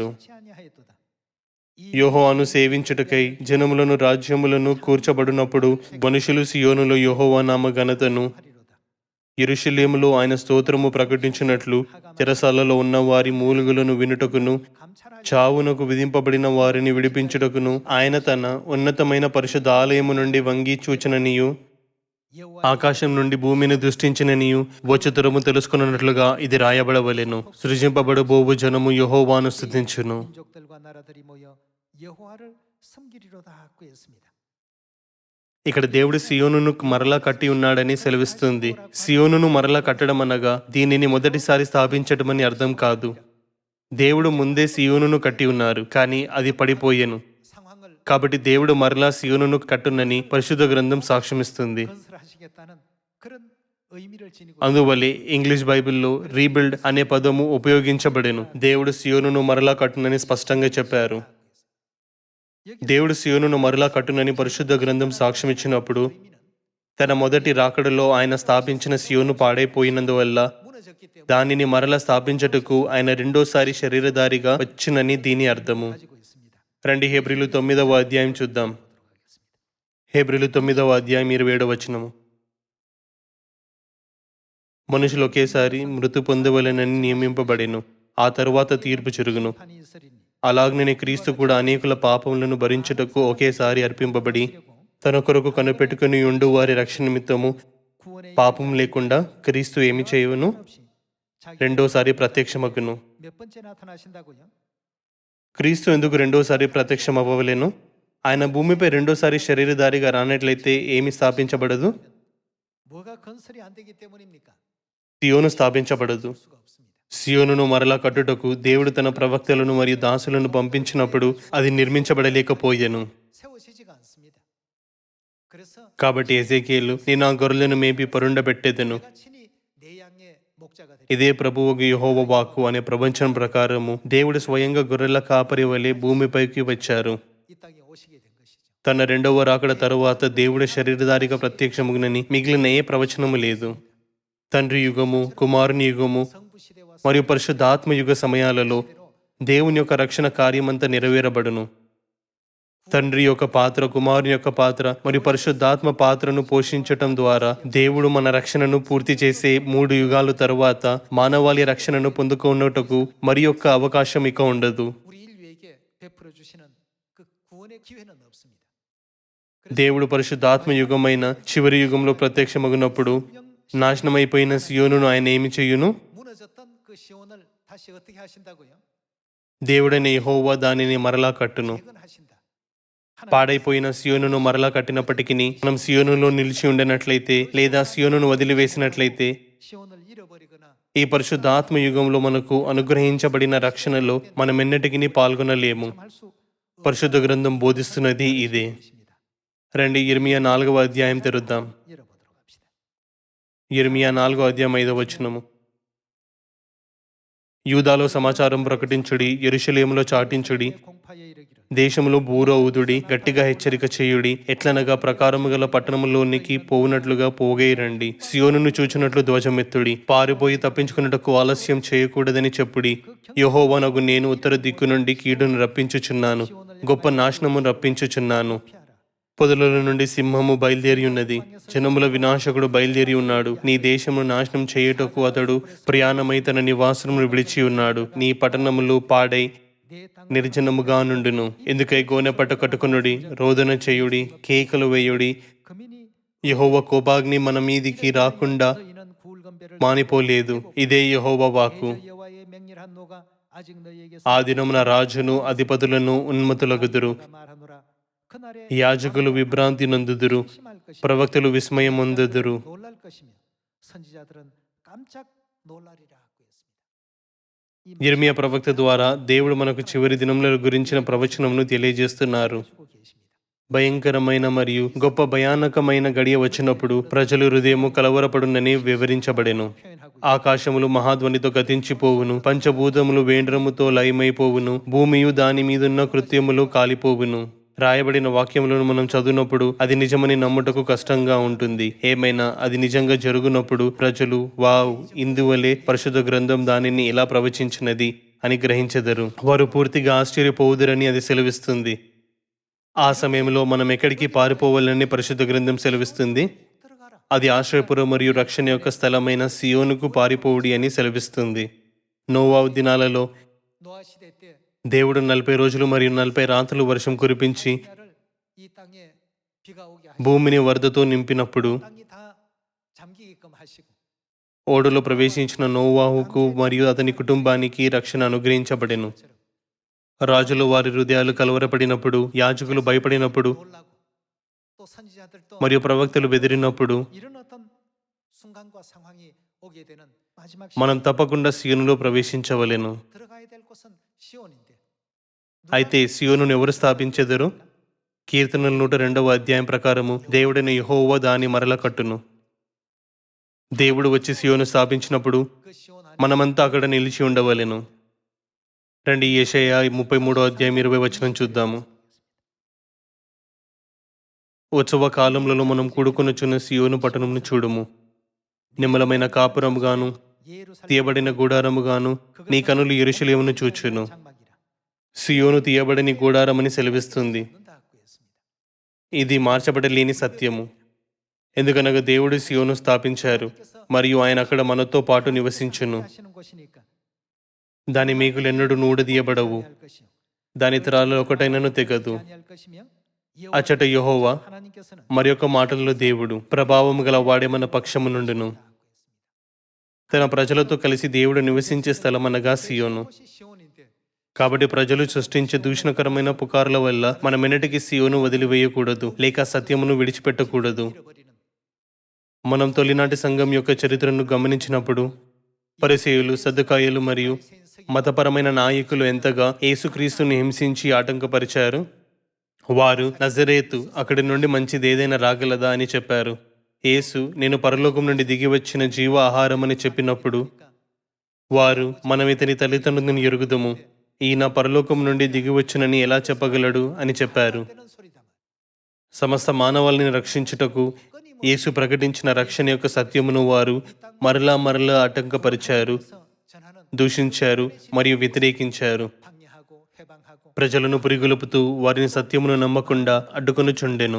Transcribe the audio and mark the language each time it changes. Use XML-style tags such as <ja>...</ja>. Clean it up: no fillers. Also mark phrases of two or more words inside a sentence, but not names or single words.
<ko>그렇지 아니하였도다.</ko> <te>యెహోవాను సేవించుటకై జనములను రాజ్యములను కూర్చబడినప్పుడు మనుషులు సియోనులో యెహోవా నామ ఘనతను,</te> <ko>하리로다.</ko> <te>యెరూషలేములో ఆయన స్తోత్రము ప్రకటించినట్లు చెరసాలలో ఉన్న వారి మూలుగులను వినుటకును</te> <ko>감찰하여</ko> <te>చావునకు విధింపబడిన వారిని విడిపించుటకును ఆయన తన ఉన్నతమైన పరిశుద్ధ ఆలయము నుండి వంగి చూచిననియు</te> <ko>여호와</ko> <te>ఆకాశం నుండి భూమిని దృష్టించిననియు వచ్చు తరము తెలుసుకున్నట్లుగా ఇది రాయబడవలెను. సృజింపబడబోవు జనము యెహోవాను స్తుతించును.</te> <ko>민족들과 나라들이 모여 여호와를 섬기리로다 하고 했습니다.</ko> <te>ఇక్కడ దేవుడు సియోనును మరలా కట్టి ఉన్నాడని సెలవిస్తుంది. సియోనును మరలా కట్టడం అనగా దీనిని మొదటిసారి స్థాపించటమని అర్థం కాదు. దేవుడు ముందే సియోనును కట్టి ఉన్నారు, కానీ అది పడిపోయెను.</te> <ko>상황을</ko> <te>కాబట్టి దేవుడు మరలా సియోనును కట్టునని పరిశుద్ధ గ్రంథం సాక్ష్యమిస్తుంది.</te> <ko>건설하시겠다는 그런 의미를 지니고</ko> <te>అందువల్లే ఇంగ్లీష్ బైబిల్లో రీబిల్డ్ అనే పదము ఉపయోగించబడెను. దేవుడు సియోనును మరలా కట్టునని స్పష్టంగా చెప్పారు. దేవుడు సియోనును మరలా కట్టునని పరిశుద్ధ గ్రంథం సాక్ష్యమిచ్చినప్పుడు తన మొదటి రాకడలో ఆయన స్థాపించిన సియోను పాడైపోయినందువల్ల</te> <ko>무너졌기 때문에</ko> <te>దానిని మరలా స్థాపించటకు ఆయన రెండోసారి శరీరధారిగా వచ్చినని దీని అర్థము.</te> <ko>가지고 있습니다.</ko> <te>రండి హెబ్రీలు 9వ అధ్యాయం చూద్దాం. హెబ్రీలు 9వ అధ్యాయం 27వ వచనము. మనుషులు ఒకేసారి మృతి పొందవలెనని నియమింపబడెను, ఆ తరువాత తీర్పు జరుగును.</te> <ko>판이 있으리니</ko> <te>అలాగనే క్రీస్తు కూడా అనేకుల పాపములను భరించుటకు ఒకేసారి అర్పింపబడి తన కొరకు కనిపెట్టుకుని ఉండు వారి రక్షణ నిమిత్తము</te> <ko>구원의</ko> <te>పాపం లేకుండా క్రీస్తు ఏమి చేయవును?</te> <ko>없이 자기</ko> <te>రెండోసారి ప్రత్యక్షమగును.</te> <ko>몇 번째 나타나신다고요?</ko> <te>క్రీస్తు ఎందుకు రెండోసారి ప్రత్యక్షమవ్వలేను? ఆయన భూమిపై రెండోసారి శరీరధారిగా రానట్లయితే ఏమి స్థాపించబడదు?</te> <ko>뭐가 건설이 안 되기 때문입니까?</ko> <te>సియోను స్థాపించబడదు.</te> <ko>수가 없습니다.</ko> <te>సియోనును మరలా కట్టుటకు దేవుడు తన ప్రవక్తలను మరియు దాసులను పంపించినప్పుడు అది నిర్మించబడలేకపోయెను.</te> <ko>세워지지가 않습니다. 그래서</ko> <te>కాబట్టి ఎజేకియేలు, నేను ఆ గొర్రెలను మేపి పరుండబెట్టెదను.</te> <ko>내가 친히 내 양의 목자가 되리.</ko> <te>ఇదే ప్రభువుకు యెహోవా వాక్కు అనే ప్రవచనం ప్రకారము దేవుడు స్వయంగా గొర్రెల కాపరి వలె భూమిపైకి వచ్చారు.</te> <ko>이 땅에 오시게 된 것이죠.</ko> <te>తన రెండవ రాకడ తరువాత దేవుడు శరీరధారిగా ప్రత్యక్షమగునని మిగిలిన ఏ ప్రవచనము లేదు. తండ్రి యుగము, కుమారుని యుగము</te> <ko>성부 시대와</ko> <te>మరియు పరిశుద్ధాత్మ యుగ సమయాలలో దేవుని యొక్క రక్షణ కార్యమంతా నెరవేరబడును. తండ్రి యొక్క పాత్ర, కుమారుని యొక్క పాత్ర మరియు పరిశుద్ధాత్మ పాత్రను పోషించటం ద్వారా దేవుడు మన రక్షణను పూర్తి చేసే 3 యుగాల తరువాత మానవాళి రక్షణను పొందుకున్నటకు మరి యొక్క అవకాశం ఇక ఉండదు.</te> <ko>우리 인류에게 베풀어 주시는 그 구원의 기회는 없습니다.</ko> <te>దేవుడు పరిశుద్ధాత్మ యుగమైన చివరి యుగంలో ప్రత్యక్షమగునప్పుడు నాశనమైపోయిన సియోనును ఆయన ఏమి చేయును?</te> <ko>무너졌던 그 시온을 다시 어떻게 하신다고요?</ko> <te>దేవుడైన యెహోవా దానిని మరలా కట్టును.</te> <ko>재건하신다.</ko> <te>పాడైపోయిన సియోనును మరలా కట్టినప్పటికీ మనం సియోనులో నిలిచి ఉండనట్లయితే లేదా సియోనును వదిలివేసినట్లయితే</te> <ko>시온을 잃어버리거나</ko> <te>ఈ పరిశుద్ధాత్మ యుగంలో మనకు అనుగ్రహించబడిన రక్షణలో మనమెన్నటికీ పాల్గొనలేము.</te> <ko>할 수</ko> <te>పరిశుద్ధ గ్రంథం బోధిస్తున్నది ఇదే.</te> <ko>있습니다.</ko> <te>రండి ఇర్మియా 4వ అధ్యాయం తెరుద్దాం.</te> <ko>열어보도록 합시다.</ko> <te>ఇర్మియా 4వ అధ్యాయం 5వ వచనము. యూదాలో సమాచారం ప్రకటించుడి, యెరూషలేములో చాటించుడి,</te> <ko>공파에 이르기를</ko> <te>దేశములో బూర ఊదుడి, గట్టిగా హెచ్చరిక చేయుడి. ఎట్లనగా ప్రకారము గల పట్టణములోనికి పోవునట్లుగా పోగేరండి. సియోనును చూచినట్లు ధ్వజమెత్తుడి. పారిపోయి తప్పించుకున్నటకు ఆలస్యం చేయకూడదని చెప్పుడి. యెహోవానగు నేను ఉత్తర దిక్కు నుండి కీడును రప్పించుచున్నాను, గొప్ప నాశనము రప్పించుచున్నాను.</te> <ko>피하라.</ko> <te>పొదల నుండి సింహము బయలుదేరి ఉన్నది, జనముల వినాశకుడు బయలుదేరి ఉన్నాడు. నీ దేశమును నాశనం చేయుటకు అతడు ప్రయాణమై తన నివాసమును విడిచి ఉన్నాడు. నీ పట్టణములు పాడై</te> <ko>내 땅</ko> <te>నిర్జనముగా నుండును. ఎందుకై గోనె పట్ట కట్టుకునుడి, రోదన చేయుడి, కేకలు వేయుడి.</te> <ko>거민이</ko> <te>యెహోవా కోపాగ్ని మన మీదికి రాకుండా</te> <ko>너희는 굵은 배를</ko> <te>మానిపోలేదు. ఇదే యెహోవా వాక్కు.</te> <ko>내일 여호와의 맹렬한 노가 아직 너희에게</ko> <te>ఆ దినమున రాజును అధిపతులను ఉన్మతులగుదురు.</te> <ko>말하노라. 그날에</ko> <te>యాజకులు విభ్రాంతి నొందుదురు,</te> <ko>심할 것이며</ko> <te>ప్రవక్తలు విస్మయం పొందుదురు.</te> <ko>놀랄 것이며 선지자들은 깜짝 놀라리라 하고 했습니다.</ko> <te>యిర్మీయా ప్రవక్త ద్వారా దేవుడు మనకు చివరి దినముల గురించిన ప్రవచనమును తెలియజేస్తున్నారు.</te> <ko>하고 계십니다.</ko> <te>భయంకరమైన మరియు గొప్ప భయానకమైన గడియ వచ్చినప్పుడు ప్రజలు హృదయము కలవరపడునని వివరించబడెను.</te> <ko>표현하고</ko> <te>ఆకాశములు మహాధ్వనితో గతించిపోవును, పంచభూతములు వేండ్రముతో లయమైపోవును, భూమియు దాని మీదున్న కృత్యములు కాలిపోవును. రాయబడిన వాక్యములను మనం చదివినప్పుడు అది నిజమని నమ్ముటకు కష్టంగా ఉంటుంది. ఏమైనా అది నిజంగా జరుగునప్పుడు ప్రజలు వావ్, ఇందువలే పరిశుద్ధ గ్రంథం దానిని ఇలా ప్రవచించినది అని గ్రహించెదరు. వారు పూర్తిగా ఆశ్చర్యపోవుదురని అది సెలవిస్తుంది. ఆ సమయంలో మనం ఎక్కడికి పారిపోవాలని పరిశుద్ధ గ్రంథం సెలవిస్తుంది?</te> <ko>들어가라.</ko> <te>అది ఆశ్రయపురం మరియు రక్షణ యొక్క స్థలమైన సియోనుకు పారిపోవుడి అని సెలవిస్తుంది. నోవాహు దినాలలో</te> <ko>노아 시대 때</ko> <te>దేవుడు 40 రోజులు మరియు 40 రాత్రులు వర్షం కురిపించి</te> <ko>를 이 땅에 비가 오게 하시고</ko> <te>భూమిని వరదతో నింపినప్పుడు</te> <ko>땅이 다 잠기게끔 하시고</ko> <te>ఓడలో ప్రవేశించిన నోవాహుకు మరియు అతని కుటుంబానికి రక్షణ అనుగ్రహించబడెను. రాజులు వారి హృదయాలు కలవరపడినప్పుడు, యాజకులు భయపడినప్పుడు</te> <ko>놀라고 또 선지자들도</ko> <te>మరియు ప్రవక్తలు బెదిరినప్పుడు</te> <ko>이런 어떤 순간과 상황이 오게 되는 마지막</ko> <te>మనం తప్పకుండా సియోనులో ప్రవేశించవలెను.</te> <ko>들어가야 될 곳은 시온인데</ko> <te>అయితే సియోనును ఎవరు స్థాపించెదరు? కీర్తనల 102వ అధ్యాయం ప్రకారము దేవుడైన యెహోవా దాని మరల కట్టును. దేవుడు వచ్చి సియోను స్థాపించినప్పుడు</te> <ko>그 시온 안에</ko> <te>మనమంతా అక్కడ నిలిచి ఉండవలెను. రండి యెషయా 33వ అధ్యాయం 20వ వచనం చూద్దాము. ఉత్సవ కాలములలో మనం కూడుకొనుచున్న సియోను పట్టణమును చూడుము. నిమ్మలమైన కాపురముగాను</te> <ko>예루살렘</ko> <te>తీయబడిన గుడారముగాను నీ కనులు యెరూషలేమును చూచును.</te> <ko>장막이라</ko> <te>సియోను తీయబడని గుడారమని సెలవిస్తుంది.</te> <ko>는다 하고 했습니다.</ko> <te>ఇది మార్చబడలేని సత్యము. ఎందుకనగా దేవుడు సియోను స్థాపించారు మరియు ఆయన అక్కడ మనతో పాటు నివసించును.</te> <ko>하시는 곳이니까</ko> <te>దాని మేకులెన్నడూ నూడదీయబడవు,</te> <ko>할 것이요.</ko> <te>దాని తరాలలో ఒకటైనను తెగదు.</te> <ko>아니할 것이며</ko> <te>అచ్చట యెహోవా,</te> <ko>하나님께서는</ko> <te>మరి యొక్క మాటలలో దేవుడు ప్రభావము గల వాడే మన పక్షము నుండును. తన ప్రజలతో కలిసి దేవుడు నివసించే స్థలం అనగా సియోను.</te> <ko>곳이 시온인데</ko> <te>కాబట్టి ప్రజలు సృష్టించే దూషణకరమైన పుకార్ల వల్ల మనమెన్నటికీ సియోను వదిలివేయకూడదు, లేక సత్యమును విడిచిపెట్టకూడదు.</te> <ko>잃어버리는</ko> <te>మనం తొలినాటి సంఘం యొక్క చరిత్రను గమనించినప్పుడు పరిసయ్యులు, సద్దుకాయులు మరియు మతపరమైన నాయకులు ఎంతగా యేసుక్రీస్తుని హింసించి ఆటంకపరిచారు. వారు నజరేతు అక్కడి నుండి మంచిదేదైనా రాగలదా అని చెప్పారు. యేసు నేను పరలోకం నుండి దిగి వచ్చిన జీవ ఆహారం అని చెప్పినప్పుడు వారు మనం ఇతని తల్లిదండ్రులను ఎరుగుదము, ఈయన పరలోకం నుండి దిగి వచ్చునని ఎలా చెప్పగలడు అని చెప్పారు.</te> <ko>되는 소리다.</ko> <te>సమస్త మానవాళిని రక్షించుటకు యేసు ప్రకటించిన రక్షణ యొక్క సత్యమును వారు మరలా మరలా ఆటంకపరిచారు,</te> <ko>전하는</ko> <te>దూషించారు మరియు వ్యతిరేకించారు.</te> <ko>방해하고 해방하고</ko> <te>ప్రజలను పురిగొలుపుతూ వారిని సత్యమును నమ్మకుండా అడ్డుకొనుచుండెను.</te>